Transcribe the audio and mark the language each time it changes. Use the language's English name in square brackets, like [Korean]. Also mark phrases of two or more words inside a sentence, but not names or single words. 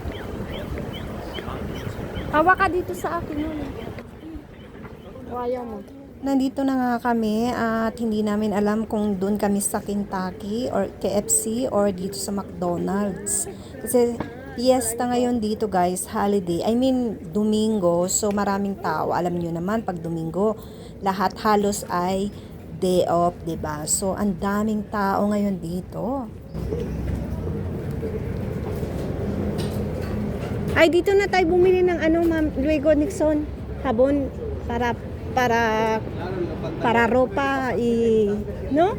[Filipino] Tawa ka dito sa akin nun. Ayaw mo. Nandito na nga kami at hindi namin alam kung doon kami sa Kentucky or KFC or dito sa McDonald's. Kasi fiesta ngayon dito guys, holiday. [English] I mean, [Filipino] Domingo. So maraming tao. Alam niyo naman, pag Domingo, lahat halos ay day off, 'di ba? So ang daming tao ngayon dito. Ay, dito na tayo bumili ng ano, Ma'am Luego Nixon. [Spanish] Habon para ropa no?